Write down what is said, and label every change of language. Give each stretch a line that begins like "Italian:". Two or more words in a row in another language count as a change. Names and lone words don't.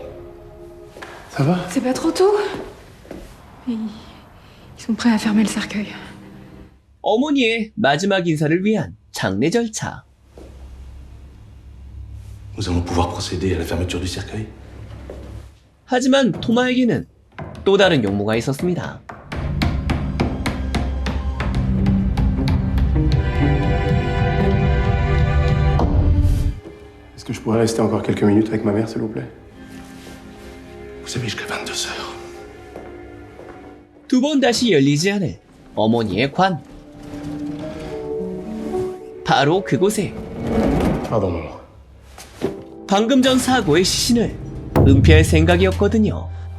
French: Ça va? C'est pas trop tôt? Ils sont prêts à fermer le cercueil.
Korean: 어머니의 마지막 인사를 위한 장례 절차.
French: Nous allons pouvoir procéder à la fermeture du cercueil.
Korean: 하지만 토마에게는 또 다른 용무가 있었습니다.
French: Est-ce que je pourrais rester encore quelques minutes avec ma mère, s'il vous plaît? Vous avez jusqu'à 22 heures.
Korean: 두 번 다시 열리지 않을 어머니의 관. 바로 그곳에
French: Pardon, maman.
Korean: 방금 전 사고의 시신을 은폐할 생각이었거든요.